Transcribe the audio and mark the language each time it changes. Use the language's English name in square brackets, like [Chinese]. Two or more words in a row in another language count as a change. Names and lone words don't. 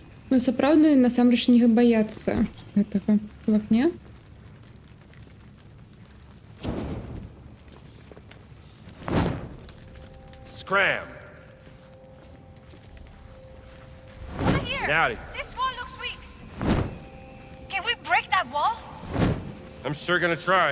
[Belarusian] Ну, сапраўды, насамрэч не баяцца гэтага в акне. [English] Scram. Over here! Howdy. This wall looks weak. Can we break that wall? I'm sure gonna try.